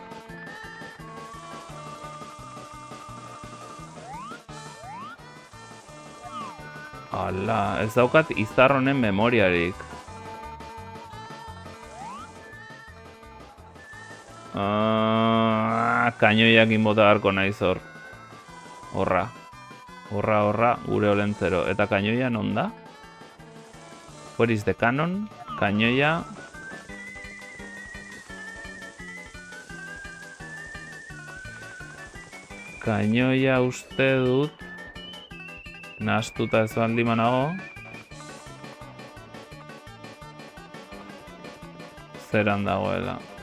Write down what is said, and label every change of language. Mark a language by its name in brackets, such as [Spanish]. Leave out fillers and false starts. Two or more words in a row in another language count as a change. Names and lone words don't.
[Basque] Ala, ez daukat izar honen memoriarik. Kainoiak inbota garko naiz hor. Horra. Horra, gure olentzero. Eta kainoia non da? [English] Where is the cannon? [Basque] Kainoia... Kainoia uste dut... Nahastuta ez baldin banago. Zeran dagoela.